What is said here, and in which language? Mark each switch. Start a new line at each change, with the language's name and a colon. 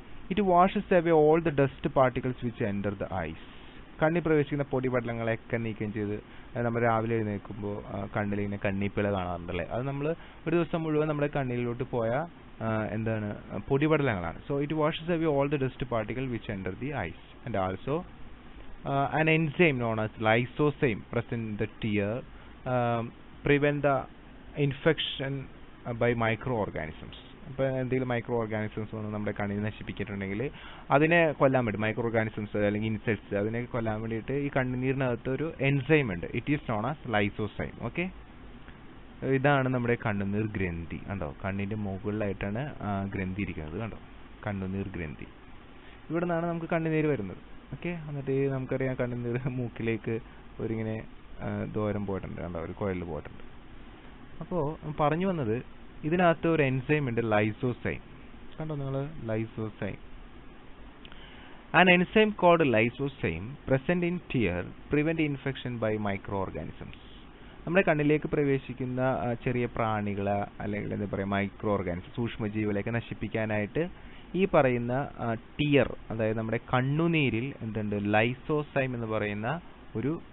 English: It washes away all the dust particles which enter the eyes.
Malayalam: കണ്ണിൽ പ്രവേശിക്കുന്ന പൊടിപടലങ്ങളെയൊക്കെ നീക്കം ചെയ്ത് നമ്മൾ രാവിലെ എഴുന്നേൽക്കുമ്പോൾ കണ്ണിലിങ്ങനെ കണ്ണിപ്പിള കാണാറുണ്ടല്ലേ? അത് നമ്മൾ ഒരു ദിവസം മുഴുവൻ നമ്മുടെ കണ്ണിലോട്ട് പോയ എന്താണ്? പൊടിപടലങ്ങളാണ്.
English: So it washes away all the dust particle which enter the eyes. And also an enzyme known as lysozyme present in the tear prevent the infection by microorganisms.
Malayalam: അപ്പോൾ എന്തെങ്കിലും മൈക്രോ ഓർഗാനിസംസ് വന്ന് നമ്മുടെ കണ്ണിനെ നശിപ്പിച്ചിട്ടുണ്ടെങ്കിൽ അതിനെ കൊല്ലാൻ വേണ്ടി, മൈക്രോ ഓർഗാനിസംസ് അല്ലെങ്കിൽ insects, അതിനെ കൊല്ലാൻ വേണ്ടിയിട്ട് ഈ കണ്ണുനീരിനകത്ത് ഒരു എൻസൈം ഉണ്ട്.
English: It is known as lysozyme.
Malayalam: Okay, ഇതാണ് നമ്മുടെ കണ്ണുനീർ ഗ്രന്ഥി. കണ്ടോ? കണ്ണിൻ്റെ മുകളിലായിട്ടാണ് ഗ്രന്ഥി ഇരിക്കുന്നത്. കണ്ടോ? കണ്ണുനീർ ഗ്രന്ഥി. ഇവിടെ നിന്നാണ് നമുക്ക് കണ്ണുനീര് വരുന്നത്. ഓക്കെ, എന്നിട്ട് നമുക്കറിയാം കണ്ണുനീർ മൂക്കിലേക്ക് ഒരിങ്ങനെ ദൂരം പോയിട്ടുണ്ട്. കണ്ടോ? ഒരു കുഴൽ പോയിട്ടുണ്ട്. അപ്പോൾ പറഞ്ഞു വന്നത്, ഇതിനകത്ത് ഒരു എൻസൈം ഉണ്ട്, ലൈസോസൈം. കണ്ടോ നിങ്ങൾ? Lysozyme.
English: An enzyme called lysozyme present in tear prevent infection by microorganisms.
Malayalam: നമ്മുടെ കണ്ണിലേക്ക് പ്രവേശിക്കുന്ന ചെറിയ പ്രാണികളെ അല്ലെങ്കിൽ എന്താ പറയുക, മൈക്രോ ഓർഗാനിസം, സൂക്ഷ്മജീവികളെയൊക്കെ നശിപ്പിക്കാനായിട്ട് ഈ പറയുന്ന ടിയർ, അതായത് നമ്മുടെ കണ്ണുനീരിൽ എന്തുണ്ട്? ലൈസോസൈം എന്ന് പറയുന്ന ഒരു